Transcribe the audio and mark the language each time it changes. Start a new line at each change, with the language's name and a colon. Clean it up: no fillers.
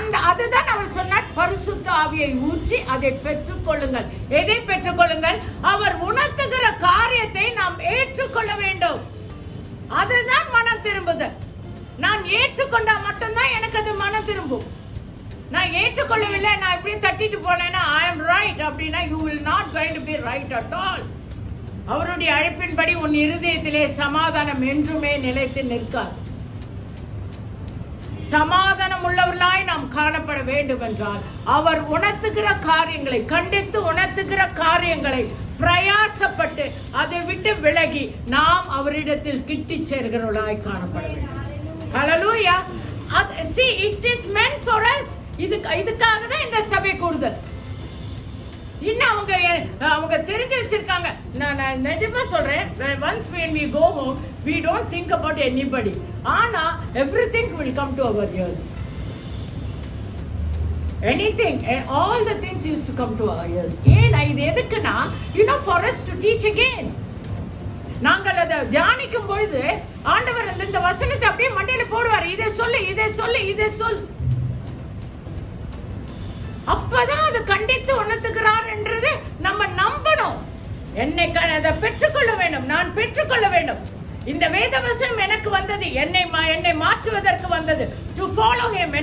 Tamil: அதுதான் அவர் சொன்னார், பரிசுத்த ஆவியை ஊற்றி அதை பெற்றுக் கொள்ளுங்கள். எதை பெற்றுக் கொள்ளுங்கள்? அவர் உணர்த்துகிற காரியத்தை நாம் ஏற்றுக்கொள்ள வேண்டும். அதுதான் மனம் திரும்புதல். நான் ஏற்றுக்கொண்டா மட்டும்தான் எனக்கு அது மனம் திரும்பும். நான் ஏற்றுக்கொள்ளவில்லை, நான் இப்படி தட்டிட்டு போனேன்னா
English: I am right
Tamil: அப்படின்னா
English: you will not going to be right at all. அவருடைய அழைப்பின்படி உன் இருதயத்திலே சமாதானம் என்றுமே நிலைத்து நிற்காது. சமாதானம் உள்ளவர்களாய் நாம் காணப்பட வேண்டும் என்றால் அவர் உணர்த்துகிற காரியங்களை, கண்டித்து உணர்த்துகிற காரியங்களை பிரயாசப்பட்டு அதை விட்டு விலகி நாம் அவரிடத்தில் கிட்டி சேர்கிறவர்களாய் காணப்பட வேண்டும். Hallelujah. See, it is meant for us.
Tamil: இதுக்காக தான் இந்த சபை கூடுதல். இன்னும் அவங்க தெரிஞ்சு வச்சிருக்காங்க. நான் நிஜமா சொல்றேன்,
English: once when we go home we don't think about anybody.
Tamil: ஆனா
English: everything will come to our ears. Anything and all the things used to come to our ears.
Tamil: ஏன் இது எதுக்குன்னா,
English: for us to teach again.
Tamil: நாங்கள் அதை தியானிக்கும் பொழுது ஆண்டவர் இந்த வசனத்தை அப்படியே மண்டையில போடுவார். இதை சொல்லு, இதை சொல்லு, இதை சொல். அப்பதான் அது கண்டித்து உணர்த்துகிறார் என்றது நம்ம நம்பணும். என்னை அதை பெற்றுக்கொள்ள வேண்டும், நான் பெற்றுக்கொள்ள வேண்டும். இந்த வேத வசனம் எனக்கு வந்தது, என்னை மாற்றுவதற்கு வந்தது.
English: To follow him.